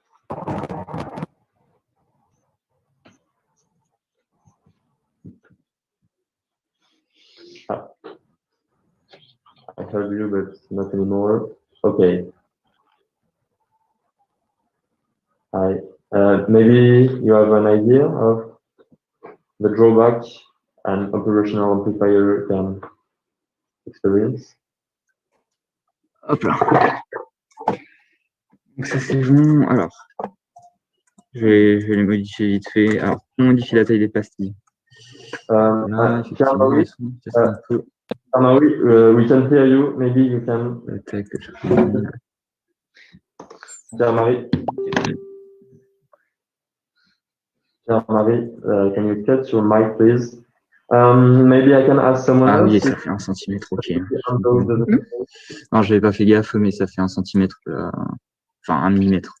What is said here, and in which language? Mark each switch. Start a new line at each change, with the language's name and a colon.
English: I heard you, but not anymore. Okay. Hi. but maybe you have an idea of the drawback an operational amplifier can experience.
French: Hop là. Donc ça c'est bon. Alors, je vais les modifier vite fait. Alors, on modifie la taille des pastilles. Là, effectivement, elles sont un peu...
English: we can hear you. Maybe you can...
French: La taille que je fais.
English: Pierre-Marie, can you cut your mic, please? Maybe I can ask someone else.
French: Ah oui, ça fait 1 cm, ok. Non, j'avais pas fait gaffe, mais ça fait 1 cm, enfin 1 mm.